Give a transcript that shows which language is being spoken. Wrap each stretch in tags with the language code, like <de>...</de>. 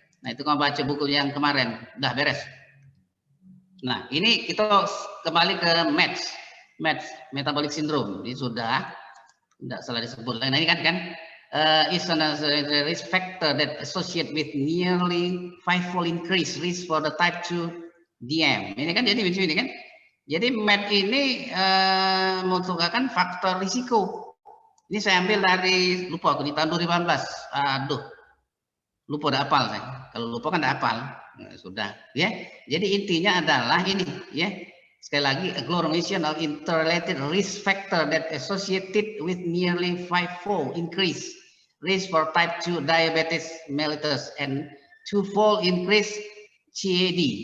<id>Nah itu kamu baca buku yang kemarin, udah beres. Nah ini kita kembali ke METS, metabolic syndrome. Ini sudah tidak salah disebut. Nah ini kan</id> <en>is a risk factor that associate with nearly 5-fold increase risk for the type 2 DM.</en> <id>Ini kan jadi begini kan? Jadi MET ini merupakan faktor risiko. Ini saya ambil dari lupa aku di tahun 2018. Aduh, lupa udah hafal saya. Kalau lupa kan udah hafal. Nah, sudah, ya. Jadi intinya adalah ini, ya. Sekali lagi,</id> <en>agglomeration of interrelated risk factor that associated with nearly 5-fold increase risk for type 2 diabetes mellitus and 2-fold increase CAD.</en>